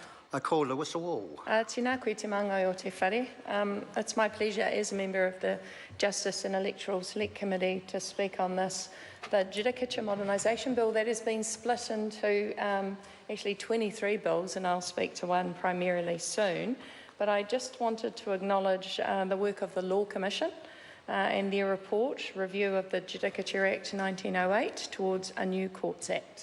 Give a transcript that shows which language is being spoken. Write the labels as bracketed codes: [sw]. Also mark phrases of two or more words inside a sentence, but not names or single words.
[en] I call the whistle all. [mi] Tēnā koe te māngai o te whare. [en] It's my pleasure as a member of the Justice and Electoral Select Committee to speak on this. The Judicature Modernisation Bill that has been split into actually 23 bills, and I'll speak to one primarily soon. But I just wanted to acknowledge the work of the Law Commission and their report, review of the Judicature Act 1908 towards a new Courts Act.